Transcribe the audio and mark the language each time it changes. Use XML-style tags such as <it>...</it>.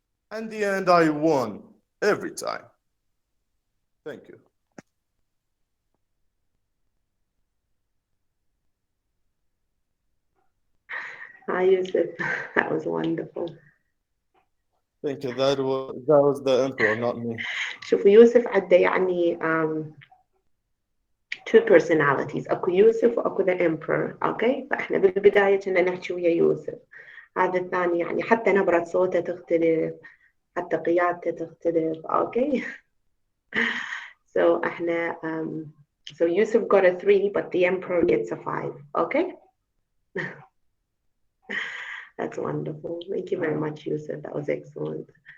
<en>And the end, I won every time. Thank you. Hi Yusuf, that was wonderful. Thank you. That was the emperor, not me.</en> <ar>شوفوا يوسف عنده يعني</ar> <en>two personalities.</en> <ar>اكو يوسف واكو</ar> <en>the emperor.</en> <ar>اوكي فاحنا بالبداية كنا نحكي ويا يوسف. هذا الثاني يعني حتى نبرة صوته تختلف، حتى قيادته تختلف.</ar> <en>Okay so احنا so Yusuf got a 3 but the emperor gets a 5. Okay. That's wonderful. Thank you very much, Yusuf. That was excellent.</en>